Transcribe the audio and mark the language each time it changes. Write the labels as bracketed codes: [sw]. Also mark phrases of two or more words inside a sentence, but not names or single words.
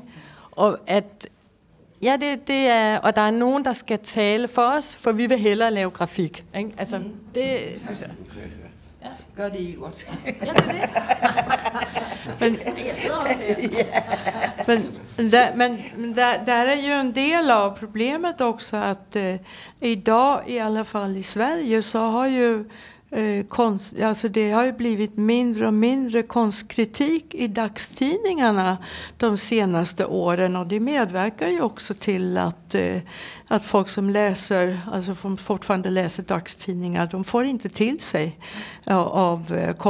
[da] Og at det er, og der er nogen, der skal tale for os, for vi vil hellere lave grafik, ikke? Altså, det synes jeg. Ja. Gør det godt. Ja, det er det. Men jeg sidder også her. [sv] Men där är ju en del av problemet också att idag, i alla fall i Sverige, så har ju det har ju blivit mindre och mindre konstkritik i dagstidningarna de senaste åren, och det medverkar ju också till att folk som läser, alltså fortfarande läser dagstidningar, de får inte till sig av konst.